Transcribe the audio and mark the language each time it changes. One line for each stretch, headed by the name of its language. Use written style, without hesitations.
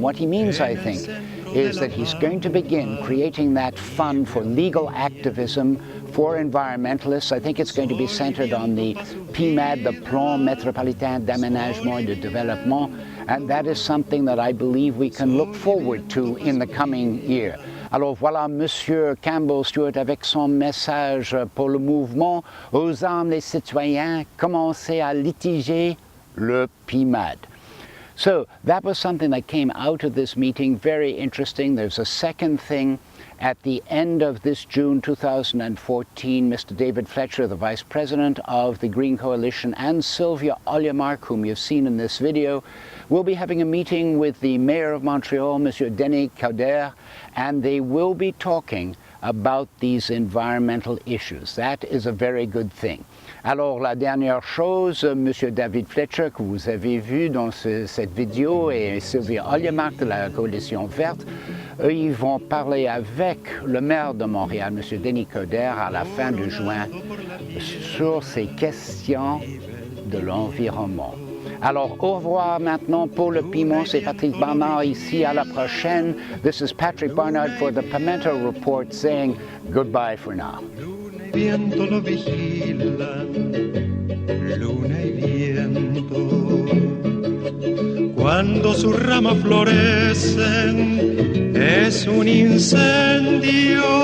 English: What he means, I think, is that he's going to begin creating that fund for legal activism for environmentalists. I think it's going to be centered on the PMAD, the Plan Métropolitain d'Aménagement et de Développement, and that is something that I believe we can look forward to in the coming year.
French: Alors voilà Monsieur Campbell Stewart avec son message pour le mouvement. Osons les citoyens commencer à litiger le PMAD.
English: So that was something that came out of this meeting, very interesting. There's a second thing. At the end of this June 2014, Mr. David Fletcher, the Vice President of the Green Coalition, and Sylvia Ollimark, whom you've seen in this video, will be having a meeting with the Mayor of Montreal, Monsieur Denis Coderre, and they will be talking about these environmental issues. That is a very good thing.
French: Alors, la dernière chose, Monsieur David Fletcher, que vous avez vu dans cette vidéo, et Sylvia Ollimark de la Coalition Verte, eux, ils vont parler avec le maire de Montréal, Monsieur Denis Coderre, à la fin de juin, sur ces questions de l'environnement. Alors, au revoir maintenant pour le Piment. C'est Patrick Barnard ici. À la prochaine.
English: This is Patrick Barnard for the Pimento Report saying goodbye for now.
Spanish: Viento lo vigilan, luna y viento. Cuando sus ramas florecen, es un incendio.